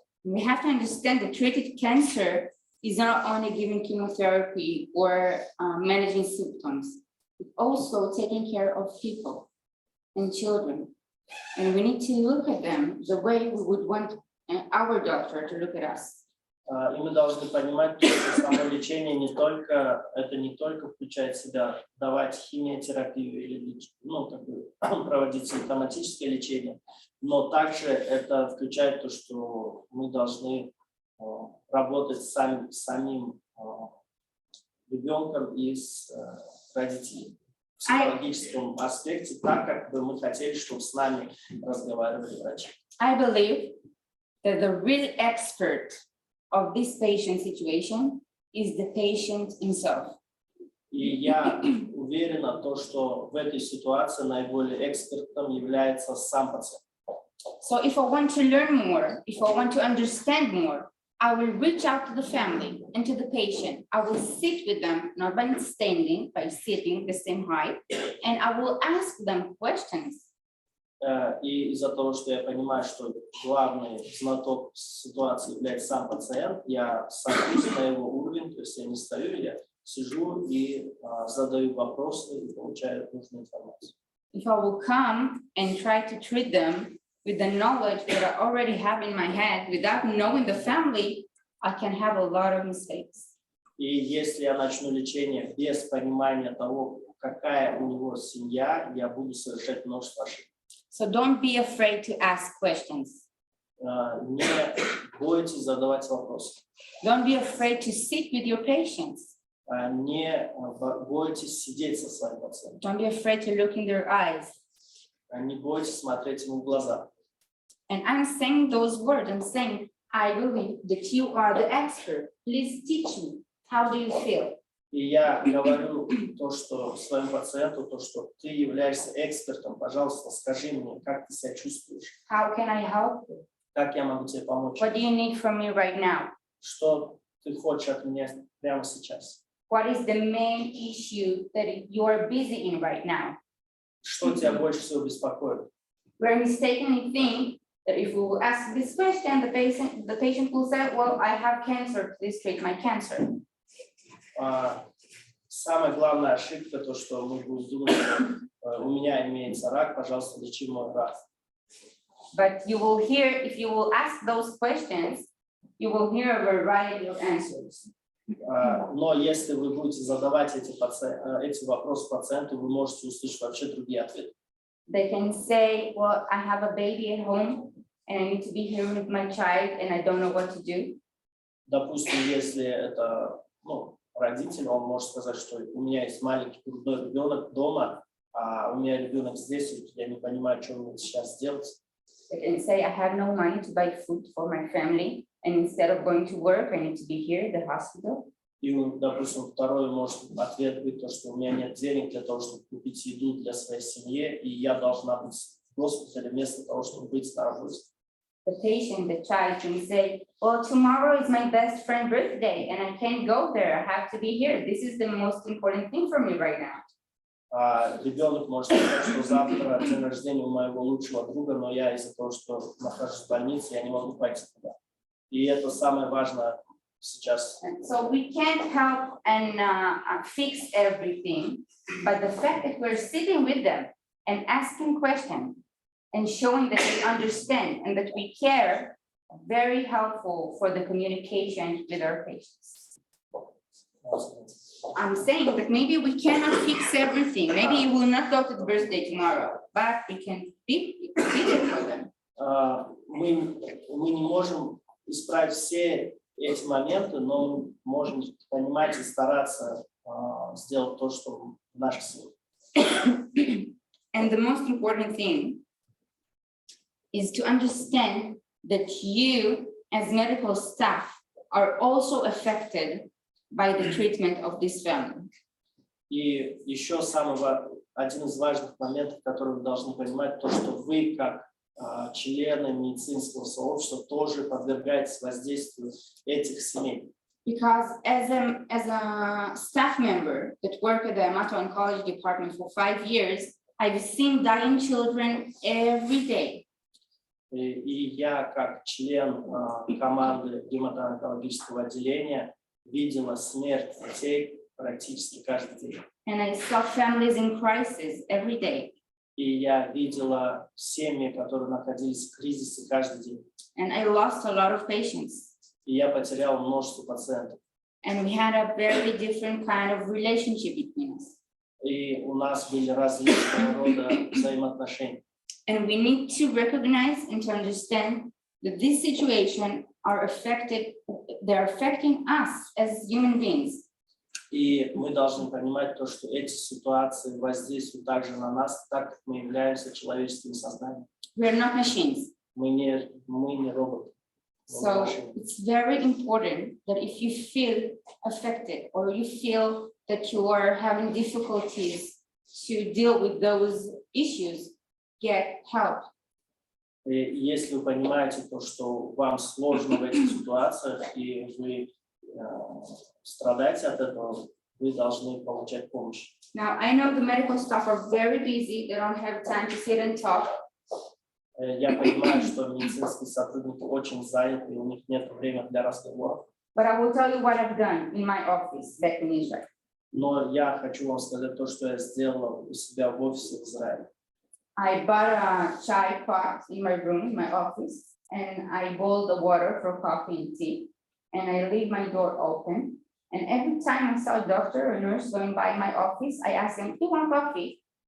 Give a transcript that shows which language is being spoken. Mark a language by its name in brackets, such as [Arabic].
[English] We have to understand that treated cancer is not only giving chemotherapy or managing symptoms, it's also taking care of people and children. And we need to look at them the way we would want our doctor to look at us. [Russian] И мы должны понимать, что само лечение не только включает в себя давать химиотерапию или проводить симптоматическое лечение, но также это включает то, что мы должны работать с самим ребенком и с родителями в психологическом аспекте, так как бы мы хотели, чтобы с нами разговаривали врачи. [English] I believe that the real expert of this patient situation is the patient himself. [Russian] И я уверена, что в этой ситуации наиболее экспертом является сам пациент. [English] So if I want to learn more, if I want to understand more, I will reach out to the family and to the patient. I will sit with them, not by standing, by sitting the same height, and I will ask them questions. [Russian] И из-за того, что я понимаю, что главный знаток ситуации является сам пациент, я сажусь на его уровень, то есть я не стою, я сижу и задаю вопросы и получаю нужную информацию. [English] If I will come and try to treat them with the knowledge that I already have in my head, without knowing the family, I can have a lot of mistakes. [Russian] И если я начну лечение без понимания того, какая у него семья, я буду совершать множество ошибок. [English] So don't be afraid to ask questions. [Russian] Не бойтесь задавать вопросы. [English] Don't be afraid to sit with your patients. [Russian] Не бойтесь сидеть со своим пациентом. [English] Don't be afraid to look in their eyes. [Russian] Не бойтесь смотреть ему в глаза. [English] And I'm saying those words. I'm saying, I believe that you are the expert. Please teach me. How do you feel? [Russian] И я говорю то, что своему пациенту, то, что ты являешься экспертом, пожалуйста, скажи мне, как ты себя чувствуешь? [English] How can I help you? [Russian] Как я могу тебе помочь? [English] What do you need from me right now? [Russian] Что ты хочешь от меня прямо сейчас? [English] What is the main issue that you are busy in right now? [Russian] Что тебя больше всего беспокоит? [English] We're mistakenly think that if we will ask this question, the patient will say, well, I have cancer, please treat my cancer. [Russian] Самая главная ошибка, то, что мы будем думать, что у меня имеется рак, пожалуйста, лечи мой рак. [English] But you will hear, if you will ask those questions, you will hear a variety of answers. [Russian] Но если вы будете задавать эти вопросы пациенту, вы можете услышать вообще другие ответы. [English] They can say, well, I have a baby at home and I need to be here with my child and I don't know what to do. [Russian] Допустим, если это родитель, он может сказать, что у меня есть маленький грудной ребенок дома, а у меня ребенок здесь, и я не понимаю, что мне сейчас делать. [English] They can say, I have no money to buy food for my family, and instead of going to work, I need to be here at the hospital. [Russian] И, допустим, второй ответ быть то, что у меня нет денег для того, чтобы купить еду для своей семьи, и я должна быть в госпитале вместо того, чтобы быть на работе. [English] The patient, the child can say, well, tomorrow is my best friend's birthday, and I can't go there. I have to be here. This is the most important thing for me right now. [Russian] Ребенок может сказать, что завтра день рождения у моего лучшего друга, но я из-за того, что нахожусь в больнице, я не могу пойти туда. И это самое важное сейчас. [English] So we can't help and fix everything, but the fact that we're sitting with them and asking questions and showing that we understand and that we care, very helpful for the communication with our patients. I'm saying that maybe we cannot fix everything. Maybe you will not go to the birthday tomorrow, but we can be there for them. [Russian] Мы не можем исправить все эти моменты, но мы можем понимать и стараться сделать то, что в наших силах. [English] And the most important thing is to understand that you, as medical staff, are also affected by the treatment of this family. [Russian] И еще один из важных моментов, который вы должны понимать, то, что вы, как члены медицинского сообщества, тоже подвергаетесь воздействию этих семей. [English] Because as a staff member that worked at the hemato-oncology department for 5 years, I've seen dying children every day. [Russian] И я, как член команды гематоонкологического отделения, видела смерть детей практически каждый день. [English] And I saw families in crisis every day. [Russian] И я видела семьи, которые находились в кризисе каждый день. [English] And I lost a lot of patients. [Russian] И я потерял множество пациентов. [English] And we had a very different kind of relationship between us. [Russian] И у нас были различного рода взаимоотношения. [English] And we need to recognize and to understand that this situation they're affecting us as human beings. [Russian] И мы должны понимать то, что эти ситуации воздействуют также на нас, так как мы являемся человеческим сознанием. [English] We're not machines. [Russian] Мы не роботы. [English] So it's very important that if you feel affected or you feel that you are having difficulties to deal with those issues, get help. [Russian] И если вы понимаете то, что вам сложно в этих ситуациях и вы страдаете от этого, вы должны получать помощь. [English] Now, I know the medical staff are very busy. They don't have time to sit and talk. [Russian] Я понимаю, что медицинские сотрудники очень заняты, и у них нет времени для разговоров. [English] But I will tell you what I've done in my office back in Israel. [Russian] Но я хочу вам сказать то, что я сделала у себя в офисе в Израиле. [English] I bought a chai pot in my room, in my office, and I boiled the water for coffee and tea, and I leave my door open. And every time I saw a doctor or nurse going by my office, I ask them, do you want coffee?